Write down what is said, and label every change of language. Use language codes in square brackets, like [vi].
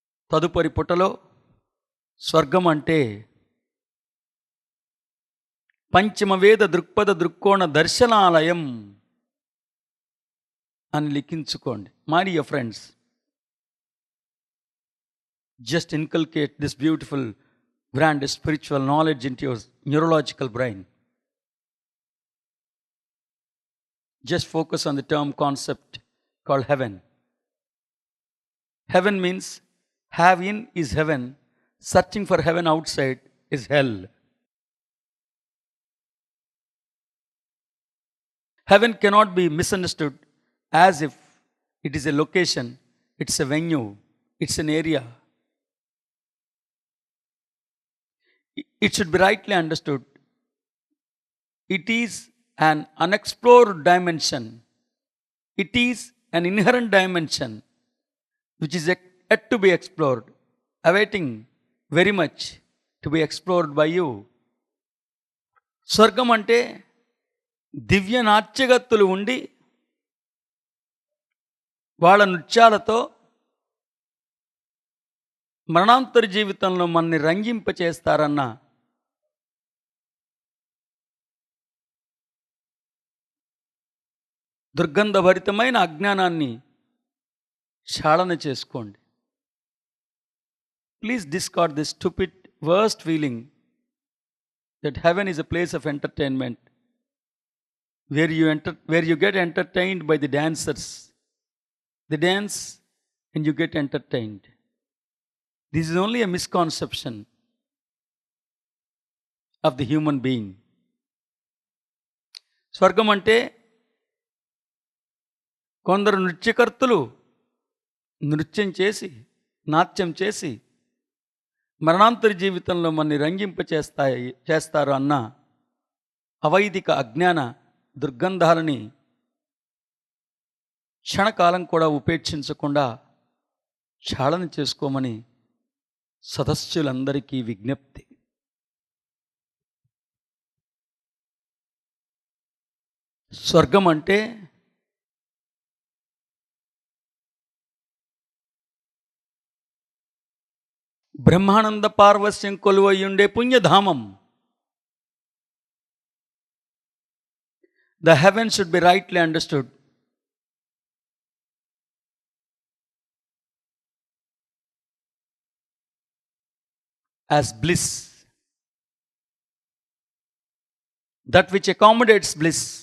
[te] తదుపరి పుటలో స్వర్గం అంటే పంచమవేద దృక్పథ దృక్కోణ దర్శనాలయం అని లిఖించుకోండి. [en] My dear friends, just inculcate this beautiful grand spiritual knowledge into your neurological brain. Just focus on the term concept called heaven. Heaven means have in is heaven, searching for heaven outside is hell. Heaven cannot be misunderstood as if it is a location, it's a venue, it's an area. It should be rightly understood. It is an unexplored dimension. It is an inherent dimension which is yet to be explored, awaiting very much to be explored by you. [te] స్వర్గం అంటే దివ్య నాట్యగత్తులు ఉండి వాళ్ళ నృత్యాలతో మరణాంతర జీవితంలో మనని రంజింపచేస్తారన్న దుర్గంధభరితమైన అజ్ఞానాన్ని క్షాళన చేసుకోండి. [en] Please discard this stupid worst feeling that heaven is a place of entertainment where you get entertained by the dancers. They dance and you get entertained. This is only a misconception of the human being. [te] స్వర్గం అంటే కొందరు నృత్యకర్తలు నృత్యం చేసి, నాట్యం చేసి మరణాంతర జీవితంలో మనని చేస్తారు అన్న అవైదిక అజ్ఞాన దుర్గంధాలని క్షణకాలం కూడా ఉపేక్షించకుండా క్షాళన చేసుకోమని సదస్సులందరికీ విజ్ఞప్తి. స్వర్గం అంటే Brahmananda పార్వస్యం కొలువయ్యుండే పుణ్యధామం. [en] The heaven should be rightly understood as bliss, that which accommodates bliss.